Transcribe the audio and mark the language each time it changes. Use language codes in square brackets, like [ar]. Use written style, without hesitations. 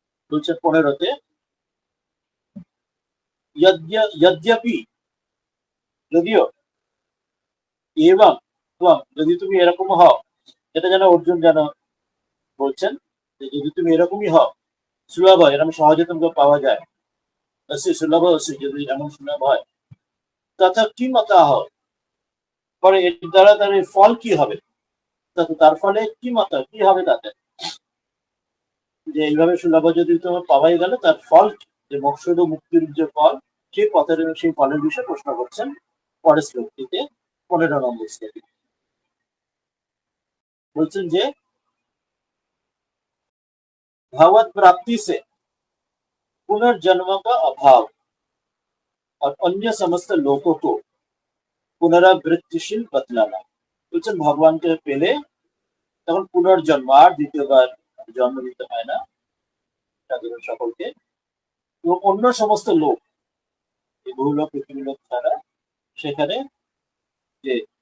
[bn] বলছে 15তে, যদ্যপি, যদিও, এবং যদি তুমি এরকম হও, এটা যেন অর্জুন যেন বলছেন যে যদি তুমি এরকমই হও, সুলভ হয়, এরকম সহজে তোমাকে পাওয়া যায়, সুলভ যদি এমন সুলভ হয়, তথা কি মতা হয়, পরে এর দ্বারা তার ফল কি হবে, তার ফলে কি মতা কি হবে তাতে, যে এইভাবে সুলভ যদি তোমার পাওয়াই গেল, তার ফল যে মোক্ষদ মুক্তির যে ফল, সেই পথের সেই ফলের বিষয়ে প্রশ্ন করছেন পরের শ্লোকটিতে 15 নম্বর শ্লোকে। বলছেন যে [hi] भगवत प्राप्ति से पुनर्जन्म का अभाव और अन्य समस्त लोगों को पुनरावृत्तिशील बतलाना। [bn] বলছেন ভগবানকে পেলে তখন পুনর্জন্ম, আর দ্বিতীয়বার জন্ম দিতে হয় না সাধারণ সকলকে, এবং অন্য সমস্ত লোক, এই বহুলোক পৃথিবী লোক ছাড়া, সেখানে যে